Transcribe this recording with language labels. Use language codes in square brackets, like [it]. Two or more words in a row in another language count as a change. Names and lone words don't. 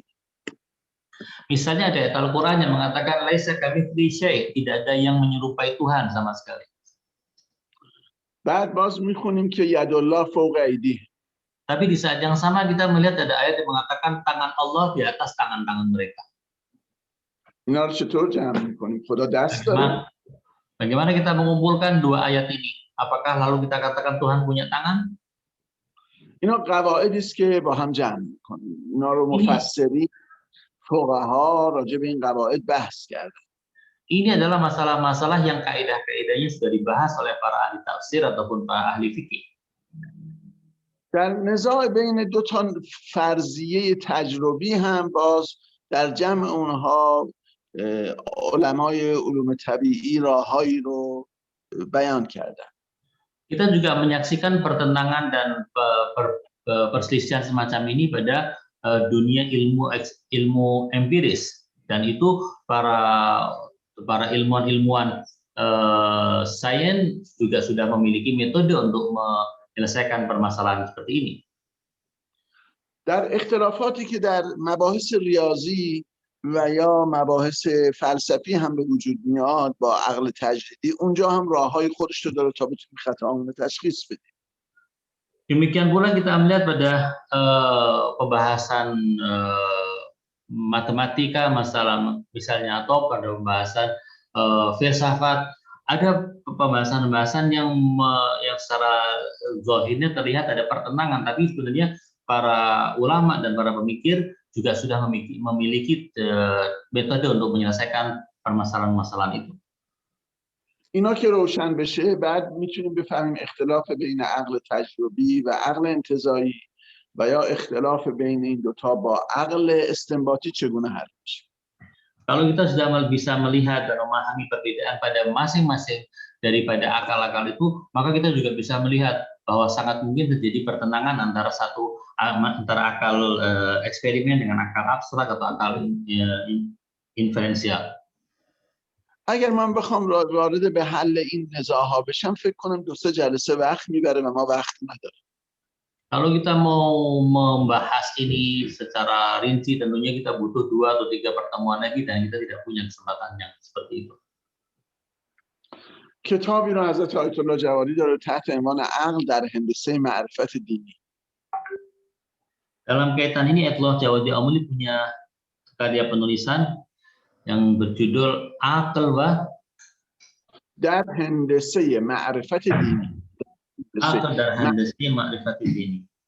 [id] Misalnya ada ayat Al-Quran yang mengatakan [ar] ليس كمثله شيء', [id] tidak ada yang menyerupai Tuhan sama sekali. [fa] بعد باز میخونیم که [ar] ید الله فوق ایدیهم. [id] Tapi di saat yang sama kita melihat ada ayat yang mengatakan tangan Allah di atas tangan-tangan mereka. [fa] اینا رو چطور جمع میکنیم؟ خدا دست داره؟ [id] Bagaimana kita mengumpulkan dua ayat ini? Apakah lalu kita katakan Tuhan punya tangan? [fa] اینا قواعدی است که با هم جمع میکنیم. اینا رو مفسرین فقها راجع به این قواعد بحث کردن. [id] Ini adalah masalah-masalah yang kaidah-kaidahnya sudah dibahas oleh para ahli tafsir ataupun para ahli fikih. [fa] در نزاع بین دو تا فرضیه تجربی هم باز در جمع اونها علمای علوم طبیعی راههایی رو بیان کردن. [id] Kita juga menyaksikan pertentangan dan perselisihan semacam ini pada dunia ilmu empiris, dan itu para ilmuwan sains juga sudah memiliki metode untuk menyelesaikan permasalahan seperti ini. [fa] در اختلافاتی که در مباحث ریاضی و یا مباحث فلسفی هم به وجود میاد با عقل تجریدی، اونجا هم راههای خودش رو داره تا بتونیم خطاهامون رو تشخیص بدیم. [id] Demikian pula kita melihat pada pembahasan matematika, masalah misalnya atau pada pembahasan filsafat, ada pembahasan-pembahasan yang secara zahirnya terlihat ada pertentangan, tapi sebenarnya para ulama dan para pemikir juga sudah memiliki metode untuk menyelesaikan permasalahan-permasalahan itu. [fa] اینا که روشن بشه بعد میتونیم بفهمیم اختلاف بین عقل تجربی و عقل انتزاعی و یا اختلاف بین این دوتا با عقل استنباطی چگونه حل میشه. [id] Kalau kita sudah bisa melihat dan memahami perbedaan pada masing-masing daripada akal-akal itu, maka kita juga bisa melihat bahwa sangat mungkin terjadi pertentangan antara akal eksperimen dengan akal abstrak atau akal inferensial. [fa] اگر من بخوام وارد به حل این نزاع‌ها بشم فکر کنم 2-3 جلسه وقت میبره و ما وقت نداریم. [id] Kalau kita mau membahas ini secara rinci, tentunya kita butuh 2 atau 3 pertemuan lagi dan kita tidak punya kesempatan yang seperti itu. [fa] کتابی رو حضرت آیت الله جوادی داره تحت عنوان عقل در هندسه معرفت دینی. [id] Dalam kaitan ini Ayatullah Jawadi Amuli punya karya penulisan yang berjudul Akal [fa] در هندسه معرفت دینی. Akal در هندسه معرفت دینی.